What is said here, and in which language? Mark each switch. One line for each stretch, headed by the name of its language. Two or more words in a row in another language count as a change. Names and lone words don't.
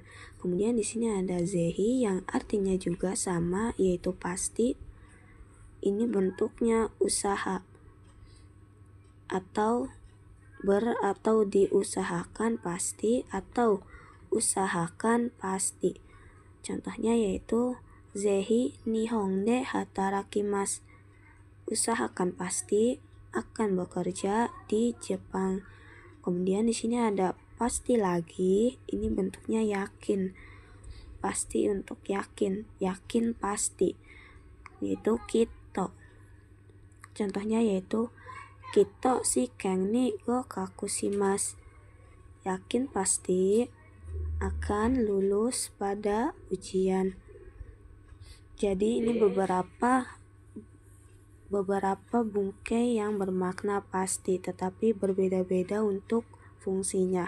Indonesian: Kemudian di sini ada zehi yang artinya juga sama, yaitu pasti. Ini bentuknya usaha atau diusahakan pasti atau usahakan pasti. Contohnya yaitu
Japanese: ぜひ日本で働きます,
Indonesian: usahakan pasti akan bekerja di Jepang. Kemudian di sini ada pasti lagi, ini bentuknya yakin. Pasti untuk yakin, yakin pasti, yaitu kito. Contohnya yaitu
Japanese: きっと試験に合格します,
Indonesian: yakin pasti akan lulus pada ujian. Jadi ini beberapa bungkai yang bermakna pasti, tetapi berbeda-beda untuk fungsinya.